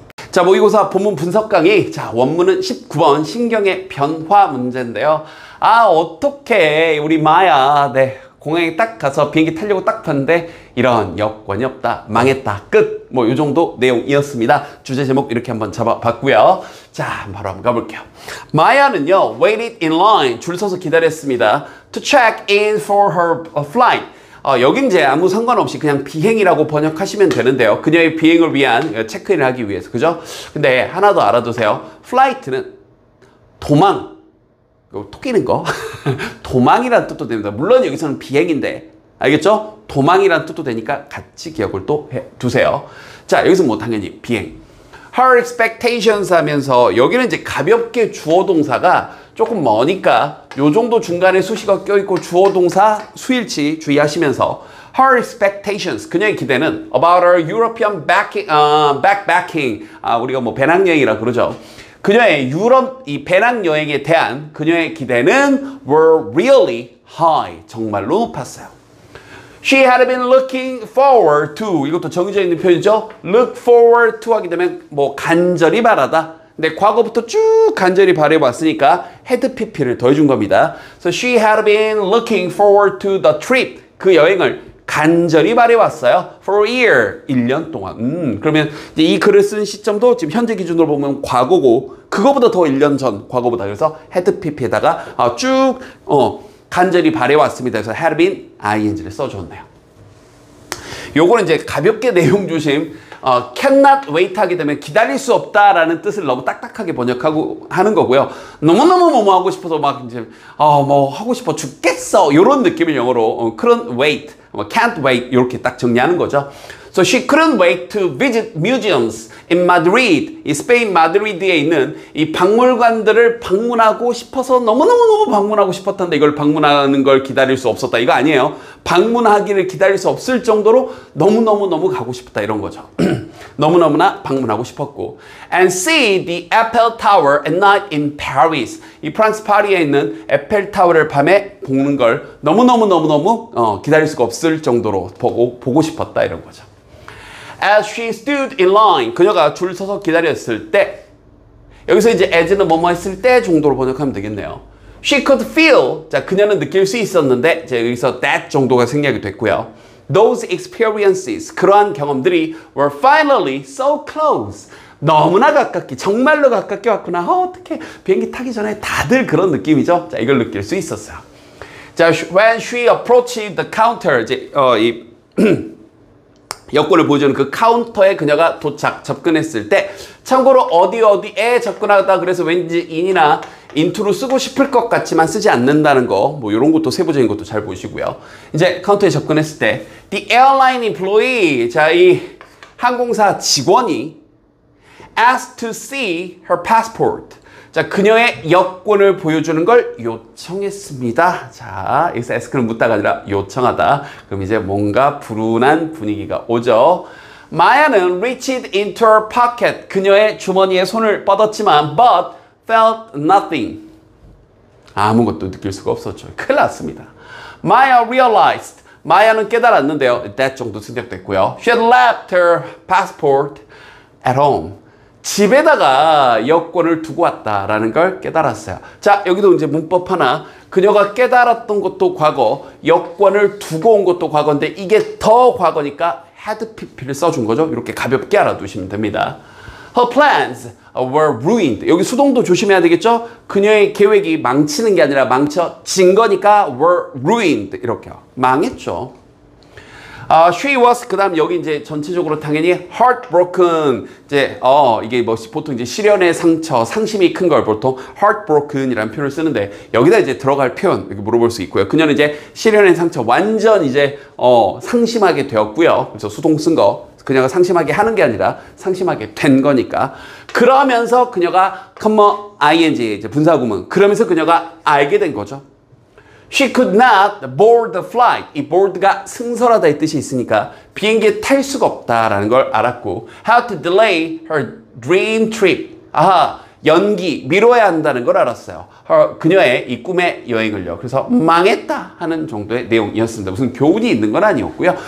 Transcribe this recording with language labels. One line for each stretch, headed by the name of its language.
Korean: 자, 모의고사 본문 분석 강의. 자, 원문은 19번 신경의 변화 문제인데요. 아, 어떡해. 우리 마야. 공항에 딱 가서 비행기 타려고 딱 탔는데 이런 여권이 없다. 망했다. 끝. 뭐 이 정도 내용이었습니다. 주제 제목 이렇게 한번 잡아봤고요. 자, 바로 한번 가볼게요.
English: 마야는요, waited in line.
Korean: 줄 서서 기다렸습니다.
English: To check in for her flight.
Korean: 여긴 이제 아무 상관없이 그냥 비행이라고 번역하시면 되는데요. 그녀의 비행을 위한 체크인을 하기 위해서. 그죠? 근데 하나 더 알아두세요. 플라이트는 도망. 토끼는 거. 도망이란 뜻도 됩니다. 물론 여기서는 비행인데. 알겠죠? 도망이란 뜻도 되니까 같이 기억을 또 해두세요. 자, 여기서 뭐 당연히 비행. Her expectations 하면서 여기는 이제 가볍게 주어 동사가 조금 머니까 요 정도 중간에 수식어 껴있고 주어 동사 수일치 주의하시면서
English: her expectations,
Korean: 그녀의 기대는
English: about her European backpacking,
Korean: 우리가 뭐 배낭여행이라 그러죠. 그녀의 유럽 이 배낭여행에 대한 그녀의 기대는
English: were really high,
Korean: 정말로 높았어요.
English: She had been looking forward to,
Korean: 이것도 정해져 있는 표현이죠. look forward to 하게 되면 뭐 간절히 바라다. 근데 과거부터 쭉 간절히 바라봤으니까 had pp를 더해준 겁니다.
English: So she had been looking forward to the trip.
Korean: 그 여행을 간절히 바라왔어요.
English: For a year.
Korean: 1년 동안. 그러면 이제 이 글을 쓴 시점도 지금 현재 기준으로 보면 과거고 그거보다 더 1년 전 과거보다. 그래서 had pp에다가 쭉 간절히 바라왔습니다. 그래서 had been ing를 써줬네요. 요거는 이제 가볍게 내용 조심. cannot wait 하게 되면 기다릴 수 없다라는 뜻을 너무 딱딱하게 번역하고 하는 거고요. 너무너무 뭐뭐 하고 싶어서 막 이제 뭐 하고 싶어 죽겠어 이런 느낌을 영어로 couldn't wait, can't wait 이렇게 딱 정리하는 거죠.
English: So she couldn't wait to visit museums in Madrid.
Korean: 이 스페인 마드리드에 있는 이 박물관들을 방문하고 싶어서 너무너무 방문하고 싶었던데 이걸 방문하는 걸 기다릴 수 없었다. 이거 아니에요. 방문하기를 기다릴 수 없을 정도로 너무 가고 싶었다 이런 거죠. 너무너무나 방문하고 싶었고.
English: And see the Eiffel Tower at night in Paris.
Korean: 이 프랑스 파리에 있는 에펠타워를 밤에 보는 걸 너무너무 기다릴 수가 없을 정도로 보고 싶었다 이런 거죠.
English: As she stood in line,
Korean: 그녀가 줄 서서 기다렸을 때, 여기서 이제 as는 뭐뭐 했을 때 정도로 번역하면 되겠네요.
English: She could feel,
Korean: 자, 그녀는 느낄 수 있었는데, 이제 여기서 that 정도가 생략이 됐고요.
English: Those experiences,
Korean: 그러한 경험들이
English: were finally so close.
Korean: 너무나 가깝게, 정말로 가깝게 왔구나. 어떻게 비행기 타기 전에 다들 그런 느낌이죠. 자, 이걸 느낄 수 있었어요. 자,
English: when she approached the counter,
Korean: 이제 여권을 보여주는 그 카운터에 그녀가 접근했을 때, 참고로 어디에 접근하다 그래서 왠지 in이나 into로 쓰고 싶을 것 같지만 쓰지 않는다는 거, 뭐 이런 것도 세부적인 것도 잘 보시고요. 이제 카운터에 접근했을 때,
English: the airline employee,
Korean: 자, 이 항공사 직원이
English: asked to see her passport.
Korean: 자, 그녀의 여권을 보여주는 걸 요청했습니다. 자, 여기서 ask는 묻다가 아니라 요청하다. 그럼 이제 뭔가 불운한 분위기가 오죠. 마야는
English: reached into her pocket.
Korean: 그녀의 주머니에 손을 뻗었지만
English: but felt nothing.
Korean: 아무것도 느낄 수가 없었죠. 큰일 났습니다.
English: Maya realized.
Korean: 마야는 깨달았는데요. that 정도 생략됐고요.
English: She had left her passport at home.
Korean: 집에다가 여권을 두고 왔다라는 걸 깨달았어요. 자, 여기도 이제 문법 하나. 그녀가 깨달았던 것도 과거, 여권을 두고 온 것도 과거인데 이게 더 과거니까 had pp를 써준 거죠. 이렇게 가볍게 알아두시면 됩니다.
English: Her plans were ruined.
Korean: 여기 수동도 조심해야 되겠죠? 그녀의 계획이 망치는 게 아니라 망쳐진 거니까 were ruined. 이렇게요. 망했죠. She was, 그 다음 여기 이제 전체적으로 당연히 heartbroken. 이제, 이게 뭐 보통 이제 시련의 상처, 상심이 큰 걸 보통 heartbroken이라는 표현을 쓰는데 여기다 이제 들어갈 표현, 이렇게 물어볼 수 있고요. 그녀는 이제 시련의 상처, 완전 이제, 상심하게 되었고요. 그래서 수동 쓴 거. 그녀가 상심하게 하는 게 아니라 상심하게 된 거니까. 그러면서 그녀가 ing, 이제 분사구문. 그러면서 그녀가 알게 된 거죠.
English: She could not board the flight.
Korean: 이 board가 승선하다의 뜻이 있으니까 비행기에 탈 수가 없다라는 걸 알았고
English: how to delay her dream trip.
Korean: 아하, 연기, 미뤄야 한다는 걸 알았어요. 그녀의 이 꿈의 여행을요. 그래서 망했다 하는 정도의 내용이었습니다. 무슨 교훈이 있는 건 아니었고요.